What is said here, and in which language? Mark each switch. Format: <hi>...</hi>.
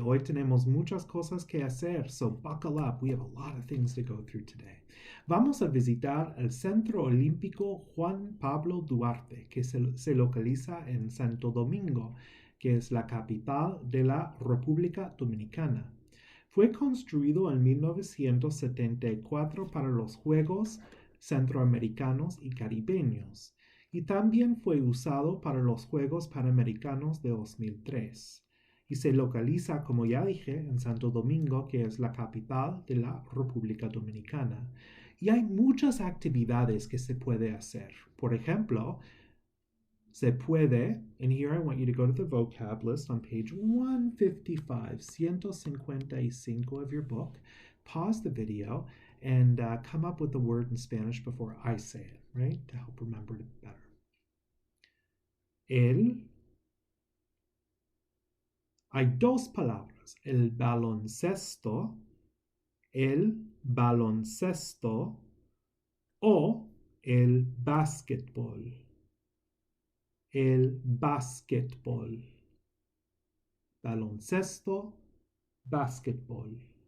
<es>Hoy tenemos muchas cosas que hacer,</es> <en>so buckle up. We have a lot of things to go through today.</en> <es>Vamos a visitar el Centro Olímpico Juan Pablo Duarte, que se localiza en Santo Domingo, que es la capital de la República Dominicana. Fue construido en 1974 para los Juegos Centroamericanos y Caribeños y también fue usado para los Juegos Panamericanos de 2003 y se localiza, como ya dije, en Santo Domingo, que es la capital de la República Dominicana. Y hay muchas actividades que se puede hacer. Por ejemplo, se puede,</es> <en>and here I want you to go to the vocab list on page 155, 155 of your book, pause the video, and come up with the word in Spanish before I say it, right? To help remember it better.</en> <es>Hay dos palabras, el baloncesto o el básquetbol. El básquetbol. Baloncesto, básquetbol.</es>